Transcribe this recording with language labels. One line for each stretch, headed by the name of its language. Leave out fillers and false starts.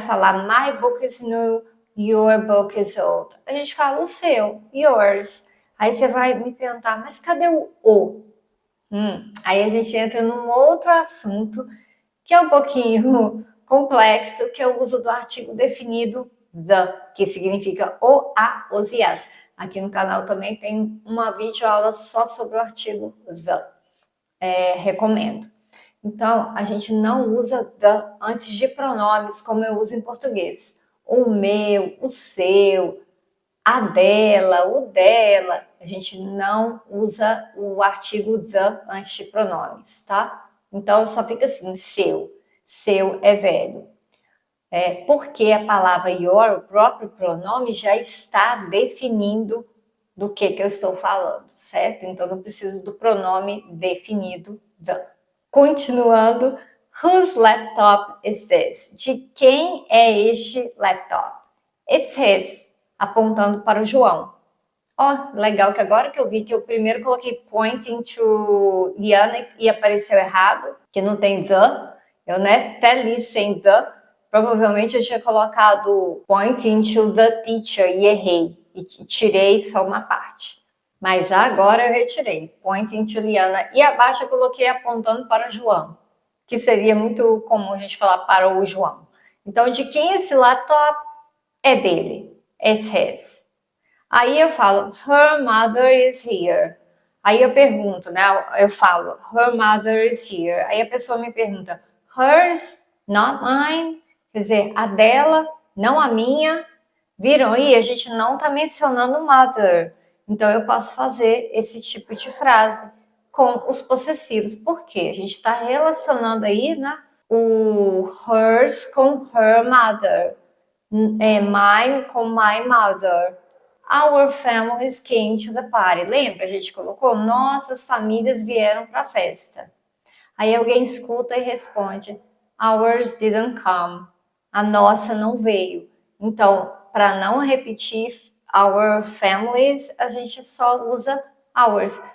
English: Falar my book is new, your book is old.
Portuguese: A gente fala o seu, yours. Aí você vai me perguntar, mas cadê o o? Aí a gente entra num outro assunto que é um pouquinho complexo, que é o uso do artigo definido the, que significa o, a, os e as. Aqui no canal também tem uma videoaula só sobre o artigo the. Recomendo. Então, a gente não usa the antes de pronomes como eu uso em português. O meu, o seu, a dela, o dela. A gente não usa o artigo the antes de pronomes, tá? Então, só fica assim, seu. Seu é velho. Porque a palavra your, o próprio pronome, já está definindo do que eu estou falando, certo? Então, não preciso do pronome definido the.
English: Continuando, whose laptop is this?
Portuguese: De quem é este laptop? It's his, apontando para o João. Ó, legal que agora que eu vi que eu primeiro coloquei pointing to Liana e apareceu errado, que não tem the. Eu até li sem the. Provavelmente eu tinha colocado pointing to the teacher e errei. E tirei só uma parte. Mas agora eu retirei.
English: Pointing to Liana.
Portuguese: E abaixo eu coloquei apontando para o João. Que seria muito comum a gente falar para o João. Então, de quem é esse laptop? É dele. It's his. Aí eu falo, her mother is here. Aí eu pergunto, né? Eu falo, her mother is here. Aí a pessoa me pergunta, hers, not mine. Quer dizer, a dela, não a minha. Viram aí? A gente não está mencionando mother. Então eu posso fazer esse tipo de frase com os possessivos. Por quê? A gente está relacionando aí, né? O hers com her mother.
English: Mine com my mother. Our families came to the party.
Portuguese: Lembra? A gente colocou nossas famílias vieram para a festa. Aí alguém escuta e responde ours didn't come. A nossa não veio. Então, para não repetir our families, a gente só usa ours.